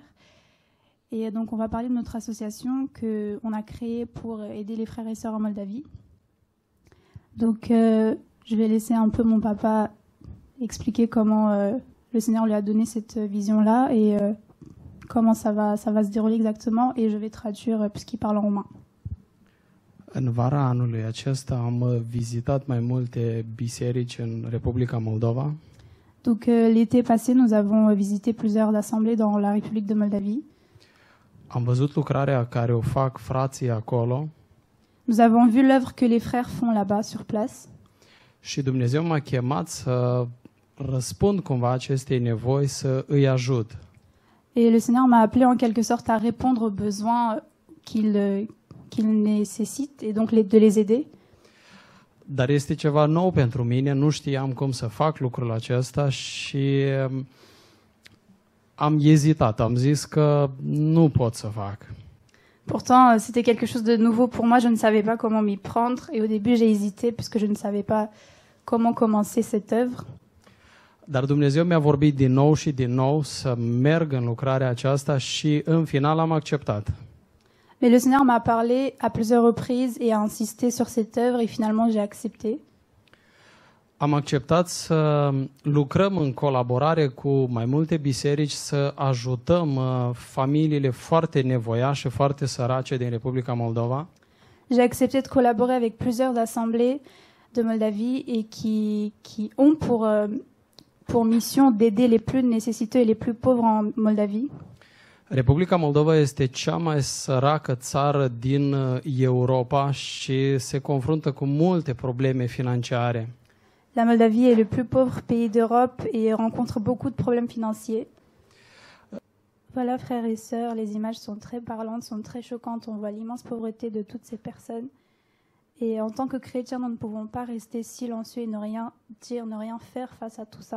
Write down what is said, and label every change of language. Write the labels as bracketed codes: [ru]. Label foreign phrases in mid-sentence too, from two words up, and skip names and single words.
[fr] Et donc on va parler de notre association qu'on a créée pour aider les frères et sœurs en Moldavie. Donc je vais laisser un peu mon papa expliquer comment le Seigneur lui a donné cette vision-là et comment ça va se dérouler exactement, et je vais traduire puisqu'il parle en roumain. [ro] În vara anului acesta am vizitat mai multe biserici în Republica Moldova. [fr] Donc l'été passé, nous avons visité plusieurs assemblées dans la République de Moldavie. [ro] Am văzut lucrarea care o fac frații acolo. [fr] Nous avons vu l'œuvre que les frères font là-bas sur place. [ro] Și Dumnezeu m-a chemat să răspund cumva acestei nevoi, să îi ajut. [fr] Et le Seigneur m'a appelé en quelque sorte à répondre aux besoins qu'il nécessite et donc de les aider. [ro] Dar este ceva nou pentru mine, nu știam cum să fac lucrul acesta și am ezitat, am zis că nu pot să fac. [fr] Pourtant, c'était quelque chose de nouveau pour moi, je ne savais pas comment m'y prendre et au début j'ai hésité puisque je ne savais pas comment commencer cette œuvre. [ro] Dar Dumnezeu mi-a vorbit din nou și din nou să merg în lucrarea aceasta și în final am acceptat. [fr] Mais le Seigneur m'a parlé à plusieurs reprises et a insisté sur cette œuvre et finalement j'ai accepté. [ro] Am acceptat să lucrăm în colaborare cu mai multe biserici, să ajutăm familiile foarte nevoiașe, foarte sărace din Republica Moldova. [fr] J'ai accepté de collaborer avec plusieurs assemblées de Moldavie et qui ont pour mission d'aider les plus nécessiteux et les plus pauvres en Moldavie. [ro] Republica Moldova este cea mai săracă țară din Europa și se confruntă cu multe probleme financiare. [fr] La Moldavie est le plus pauvre pays d'Europe et rencontre beaucoup de problèmes financiers. Voilà, frères et sœurs, les images sont très parlantes, sont très choquantes. On voit l'immense pauvreté de toutes ces personnes. Et en tant que chrétiens, nous ne pouvons pas rester silencieux et ne rien dire, ne rien faire face à tout ça.